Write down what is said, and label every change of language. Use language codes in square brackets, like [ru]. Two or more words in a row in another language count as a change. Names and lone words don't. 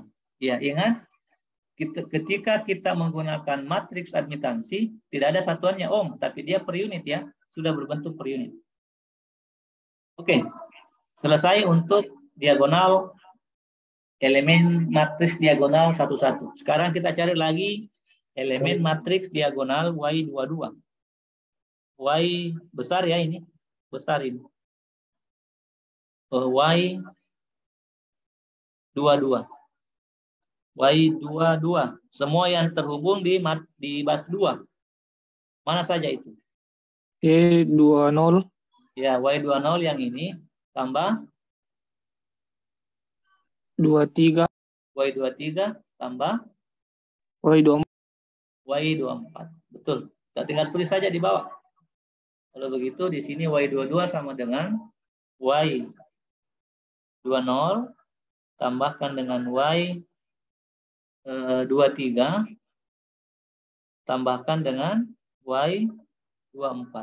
[id] Ya, ingat ketika kita menggunakan matriks admitansi tidak ada satuannya ohm, tapi dia per unit ya, sudah berbentuk per unit. Oke. Selesai untuk diagonal elemen matriks diagonal 11. Sekarang kita cari lagi elemen matriks diagonal Y22. Y besar ya ini. Besar ini. Y22. Y22. Semua yang terhubung di bas 2. Mana saja itu? Y20. Ya, Y20 yang ini tambah 23. Y23 tambah Y24. Y24. Betul. Kita tinggal tulis saja di bawah. Kalau begitu di sini Y22 sama dengan Y20 tambahkan dengan Y23 tambahkan dengan Y24.